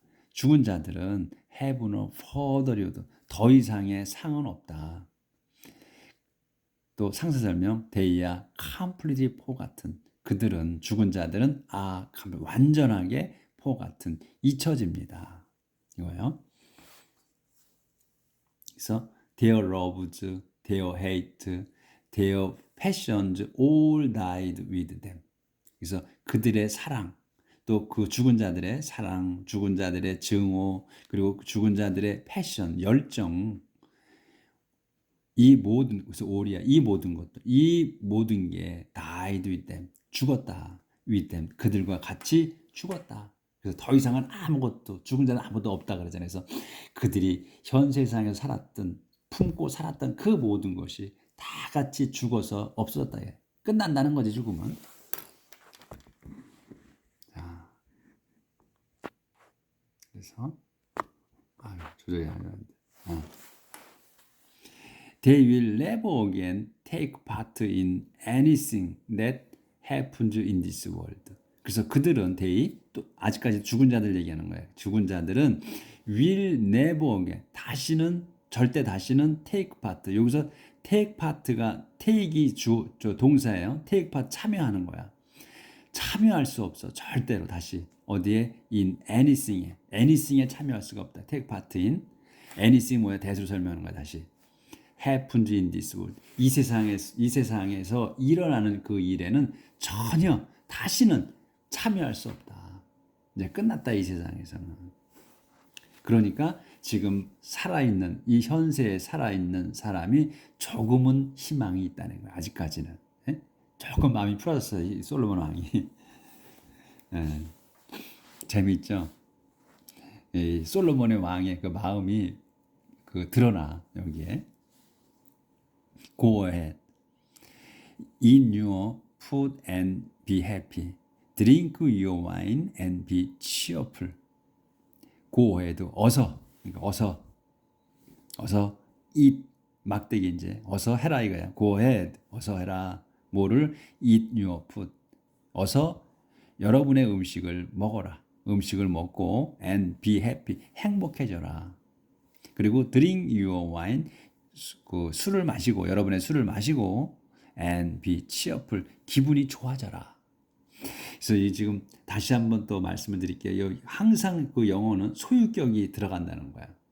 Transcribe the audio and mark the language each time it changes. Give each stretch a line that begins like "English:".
Korean: 죽은 자들은
English: have no further reward.
Korean: 더 이상의 상은 없다. 또 상세 설명
English: they are completely forgotten.
Korean: 그들은 죽은 자들은 완전하게 forgotten 잊혀집니다. 이거요. 그래서
English: their loves, their hate, their passions all died with them.
Korean: 그래서 그들의 사랑, 또 그 죽은 자들의 사랑, 죽은 자들의 증오, 그리고 죽은 자들의 패션, 열정, 이 모든 그래서 오리야 이 모든 것들, 이 모든 게
English: died with them
Korean: 죽었다.
English: with them
Korean: 그들과 같이 죽었다. 그래서 더 이상은 아무것도 죽은 자는 아무도 없다 그러잖아요. 그래서 그들이 현 세상에서 살았던 품고 살았던 그 모든 것이 다 같이 죽어서 없어졌다. 끝난다는 거지 죽음은. 자, 그래서 조절이 안 되는데.
English: They will never again take part in anything that happens in this world.
Korean: 그래서 그들은 또 아직까지 죽은 자들 얘기하는 거예요. 죽은 자들은
English: will never again
Korean: 절대 다시는
English: take part.
Korean: 여기서 take part가 take이 동사예요. take part 참여하는 거야. 참여할 수 없어. 절대로 다시. 어디에? in anything에 참여할 수가 없다.
English: take part in anything 뭐야?
Korean: 대수로 설명하는 거야. 다시.
English: happens in this world.
Korean: 이 세상에서 일어나는 그 일에는 전혀 다시는 참여할 수 없다. 이제 끝났다 이 세상에서는. 그러니까 지금 살아있는 이 현세에 살아있는 사람이 조금은 희망이 있다는 거야. 아직까지는. 조금 마음이 풀어졌어요. 이 솔로몬 왕이. 재미있죠. 이 솔로몬의 왕의 그 마음이 드러나 여기에.
English: Go ahead. Eat your food and be happy. Drink your wine and be cheerful. Go ahead.
Korean: 그러니까 어서 eat 막대기 이제 어서 해라 이거야.
English: Go ahead.
Korean: 어서 해라. 뭐를
English: eat your food.
Korean: 어서 여러분의 음식을 먹어라. 음식을 먹고
English: and be happy.
Korean: 행복해져라. 그리고
English: drink your wine.
Korean: 그 술을 마시고 여러분의 술을 마시고
English: and be cheerful.
Korean: 기분이 좋아져라. 그래서 이 지금 다시 한번 또 말씀을 드릴게요. 항상 그 영어는 소유격이 들어간다는 거야.